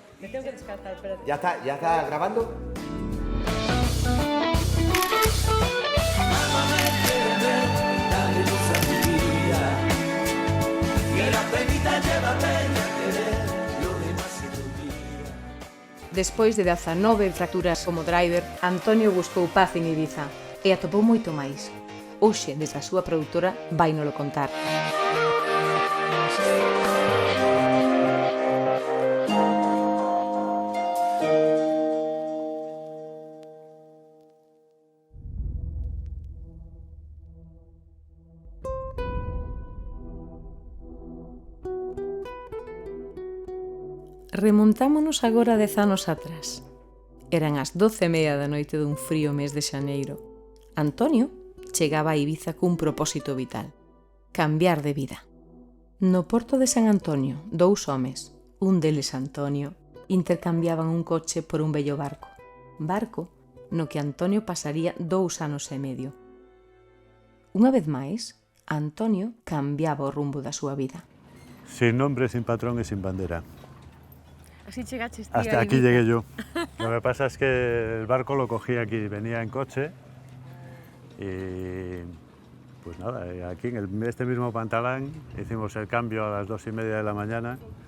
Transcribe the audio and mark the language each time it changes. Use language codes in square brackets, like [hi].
[es] Me tengo que descalzar, espérate. ¿Ya está grabando? Dale luz a mi vida, y la penita llévame a querer, lo demás se te olvida. [gl] Despois de 19 fracturas como driver, Antonio buscou paz en Ibiza e atopou moito máis. Hoxe, desde a súa produtora, vainolo contar. Remontámonos agora 10 anos atrás. Eran as 12:30 da noite dun frío mes de xaneiro. Antonio chegaba a Ibiza cun propósito vital: cambiar de vida. No porto de San Antonio, 2 homes, un deles Antonio, intercambiaban un coche por un bello barco. Barco no que Antonio pasaría 2 anos e medio. Unha vez máis, Antonio cambiaba o rumbo da súa vida. [es] Sin nombre, sin patrón y sin bandera. Así llegaste, Hasta aquí llegué yo. Lo que pasa es que el barco lo cogí aquí, venía en coche y pues nada, aquí en este mismo Pantalán hicimos el cambio a las 2:30 de la mañana.